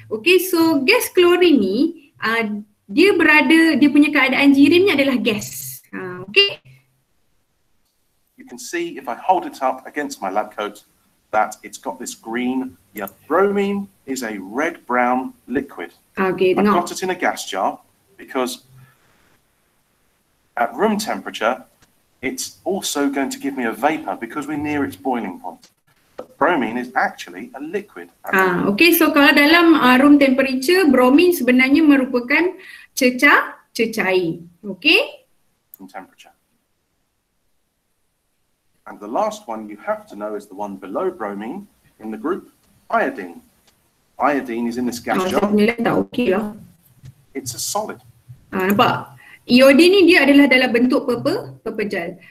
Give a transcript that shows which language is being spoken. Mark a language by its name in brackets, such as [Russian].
[Malay] Okay, so gas klorin ni dia punya keadaan jirimnya adalah gas. [English] Okay. You can see if I hold it up against my lab coat that it's got this green. Bromine is a red-brown liquid. Okay, I've got it in a gas jar because at room temperature, it's also going to give me a vapor because we're near its boiling point. But bromine is actually a liquid. [Malay] Okay, so kalau dalam room temperature, bromine sebenarnya merupakan cecair. [English] Okay? Room temperature. And the last one you have to know is the one below bromine in the group, iodine. Iodine is in this gas jar. [Malay] Okay lah. [English] It's a solid. [Malay] Nampak? Iodine ni dia adalah dalam bentuk pepejal.